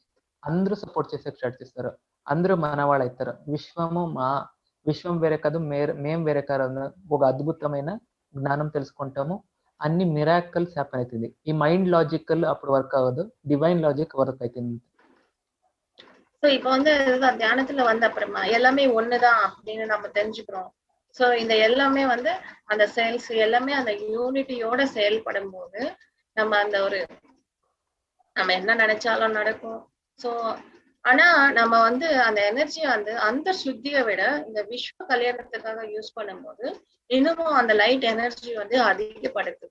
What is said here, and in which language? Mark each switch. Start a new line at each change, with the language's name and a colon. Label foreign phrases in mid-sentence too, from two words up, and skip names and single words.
Telugu: అందరూ సపోర్ట్ చేసే స్టార్ట్ చేస్తారు, అందరూ మనవాళ్ళు అవుతారు. విశ్వం వేరే కాదు, మేము వేరే కాదు, ఒక అద్భుతమైన జ్ఞానం తెలుసుకుంటాము. అన్ని
English: miracles happen
Telugu: అవుతుంది. ఈ
English: mind logical
Telugu: అప్పుడు వర్క్ అవ్వదు,
English: divine logic work
Telugu: అవుతుంది.
Tamil: ஸோ இப்போ வந்து தியானத்துல வந்த அப்புறமா எல்லாமே ஒண்ணுதான் அப்படின்னு நம்ம தெரிஞ்சுக்கிறோம். ஸோ இந்த எல்லாமே வந்து அந்த செல்ஸ் எல்லாமே அந்த யூனிட்டியோட செயல்படும் போது நம்ம அந்த ஒரு நம்ம என்ன நினைச்சாலும் நடக்கும். ஸோ ஆனா நம்ம வந்து அந்த எனர்ஜியை வந்து அந்த சுத்தியை விட இந்த விஸ்வ கல்யாணத்துக்காக யூஸ் பண்ணும்போது இன்னமும் அந்த
English: light energy
Tamil: வந்து அதிகப்படுத்துது.